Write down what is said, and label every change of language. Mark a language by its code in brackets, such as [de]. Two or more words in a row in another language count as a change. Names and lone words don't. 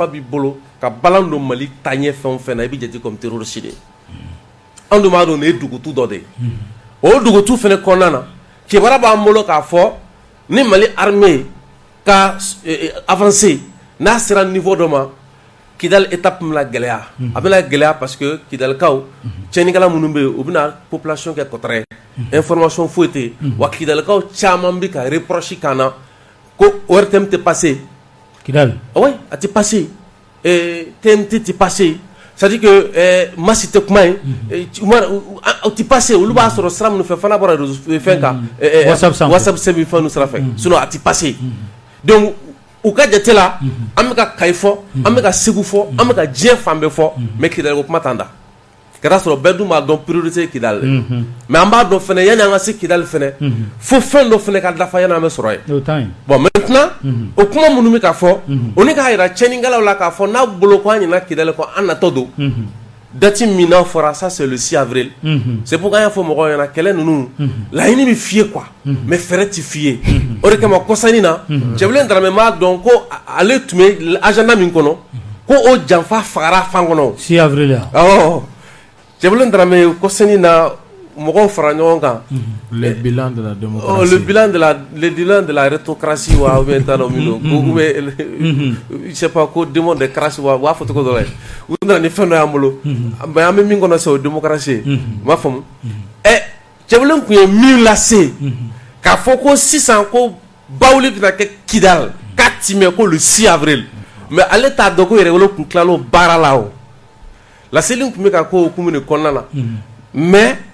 [bm] b'i bolo ka balan don Mali taaɲɛ fɛn o fɛn na i bɛ jate [fr] comme terroriste [bm] de an dun b'a dɔn nin ye dugutu dɔ de ye o dugutu fana kɔnɔna na kibaruya b'an bolo k'a fɔ ni Mali armée ka avancer n'a sera niveau dɔ ma Kidal étape min la gɛlɛya a bɛna gɛlɛya [fr] parce que [bm] Kidalikaw tiɲɛnikɛla minnu bɛ yen u bɛna population kɛ kɔtɔrɔ ye information foyi tɛ yen wa Kidalikaw caman bɛ ka reproche k'an na ko ORTM tɛ passé Kidal oui a tɛ passé TMT tɛ passé [fr] c'est-à-dire que [bm] Massi tɛ kuma ye o tɛ passé olu b'a sɔrɔ sira minnu fɛ fana bɔra fɛn kan WhatsApp sɛbɛn fɛn ninnu sira fɛ sinon a tɛ passé donc u ka jate la an bɛ ka Kayi fɔ an bɛ ka Segu fɔ an bɛ ka diɲɛ fan bɛɛ fɔ mais Kidal ko kuma t'an da ka taa sɔrɔ bɛɛ dun b'a dɔn priorité ye Kidal mais an b'a dɔn fɛnɛ yanni an ka se Kidal fɛnɛ fo fɛn dɔ fɛnɛ ka dafa yanni an bɛ sɔrɔ yen [fr] bon maintenant [bm] o kuma minnu bɛ ka fɔ o ni k'a yira tiɲɛnikɛlaw la k'a fɔ n'a bolo ko an ɲinɛ Kidal kɔ an natɔ don date min n'a fɔra [fr] ça c'est le 6 avril c'est pourquoi [bm] an y'a fɔ mɔgɔw ɲɛna kɛlɛ ninnu laɲini bɛ f'i ye [fr] quoi mais [bm] fɛɛrɛ tɛ f'i ye o de kama kɔsanni na Cɛbilen Daramɛ m'a dɔn ko ale tun bɛ agenda min kɔnɔ ko o janfa fagara fan kɔnɔ 6 avril awɔ Cɛbilen Daramɛ kɔsanni na mɔgɔw fara ɲɔgɔn kan [fr] le bilan de la démocratie le bilan de la rétrocratie wa ou bien [bm] t'a dɔn min don [fr] ou bien je sais pas ko démon de crasse [bm] wa u b'a fɔ cogo dɔ la u nana ni fɛn dɔ y'an bolo mais an bɛ min kɔnɔ sisan o ye démocratie ye u m'a faamu Cɛbilen tun ye min lase k'a fɔ ko sisan ko bawuli bɛna kɛ Kidal k'a timɛ ko [fr] le 6 avril [bm] mais ale t'a dɔn ko yɛrɛwolo tun tilala o baara la o laseli tun bɛ ka k'o hukumu de kɔnɔna na mais